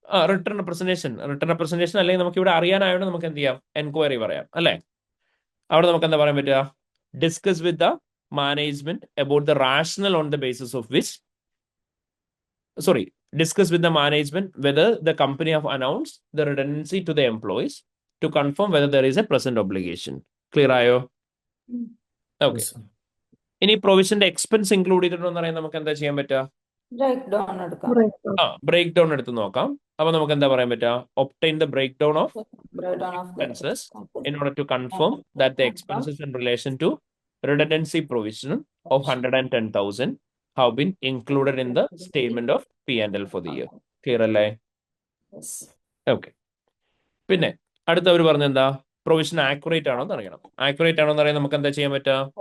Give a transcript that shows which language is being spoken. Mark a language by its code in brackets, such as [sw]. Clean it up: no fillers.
[ml] Return representation അല്ലെങ്കിൽ നമുക്ക് ഇവിടെ അറിയാനായോണ്ട് നമുക്ക് എന്ത് ചെയ്യാം, എൻക്വയറി പറയാം അല്ലേ. അവിടെ നമുക്ക് എന്താ പറയാൻ പറ്റുക? [en] Discuss with the management about the rational on the basis of which discuss with the management whether the company have announced the redundancy to the employees to confirm whether there is a present obligation. [ml] Clear ആയോ? Okay, ഇനി പ്രൊവിഷന്റെ expense include ചെയ്തിട്ടുണ്ടോ എന്ന് പറയാൻ നമുക്ക് എന്താ ചെയ്യാൻ പറ്റുക? Break down എടുക്കാം. ബ്രേക്ക് ഡൗൺ എടുത്ത് നോക്കാം. അപ്പൊ നമുക്ക് എന്താ പറയാൻ പറ്റുക? [en] Obtain the breakdown of breakdown of expenses in order to confirm that the expenses in relation to redundancy provision of 110,000 have been included in the statement of P&L for the year. [ml] Clear അല്ലേ? Okay. പിന്നെ അടുത്ത അവർ പറഞ്ഞ എന്താ? Provision accurate ആണോ എന്ന് അറിയണം. Accurate ആണോ എന്ന് അറിയാൻ നമുക്ക് എന്താ ചെയ്യാൻ പറ്റുക?